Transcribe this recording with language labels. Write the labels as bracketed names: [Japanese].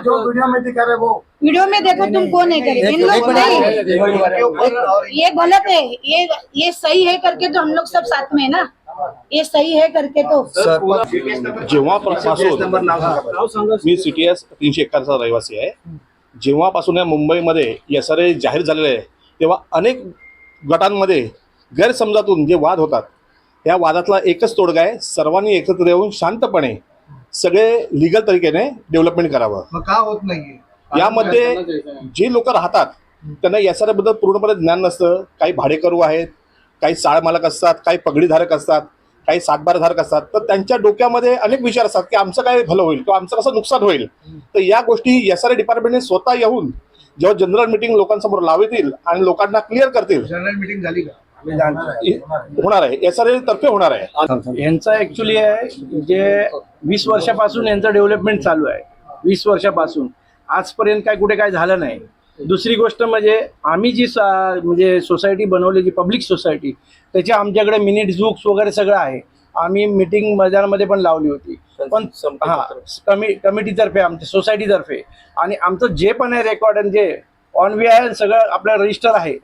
[Hindi] जो वीडियो में दिखा रहे वो वीडियो में देखो तुम कौन है करे, इन लोग नहीं, ये गलत है, ये सही है करके तो हम लोग सब साथ में है ना, ये सही है करके तो। [Marathi] जेव्हापासून मी CTS 371चा रहिवासी आहे. जेव्हापासून या मुंबईमध्ये SRA जाहीर झालेले आहे तेव्हा अनेक गटांमध्ये गैरसमजातून जे वाद होतात या वादातला एकच तोडगा आहे, सर्वांनी एकत्र येऊन शांतपणे सगळे लीगल तरीकेने डेव्हलपमेंट करावं. मग का होत नाहीये? यामध्ये जे लोक राहतात त्यांना SRA बद्दल पूर्णपणे ज्ञान नसतं. काही भाडेकरू आहेत, काही चाळ मालक असतात, काही पगडीधारक असतात, काही सातबारधारक असतात. तर त्यांच्या डोक्यामध्ये अनेक विचार असतात की आमचं काय भलं होईल किंवा आमचं कसं नुकसान होईल. तर या गोष्टी SRA डिपार्टमेंटने स्वतः येऊन जेव्हा जनरल मीटिंग लोकांसमोर लावतील आणि लोकांना क्लिअर करतील, जनरल मीटिंग झाली का? होणार आहे, SRA तर्फे होणार आहे. यांचा ऍक्च्युली आहे जे 20 वर्षापासून यांचं डेव्हलपमेंट चालू आहे. 20 वर्षापासून आजपर्यंत कुठे काय झालं नाही. दुसरी गोष्ट म्हणजे आम्ही जी म्हणजे सोसायटी बनवली, जी पब्लिक सोसायटी, त्याची आमच्याकडे मिनिट्स बुक्स वगैरे सगळं आहे. आम्ही मीटिंग मैदानामध्ये पण लावली होती, पण कमिटीतर्फे, आमच्या सोसायटीतर्फे, आणि आमचं जे पण आहे रेकॉर्ड जे ऑन वे आहे, सगळं आपलं रजिस्टर आहे.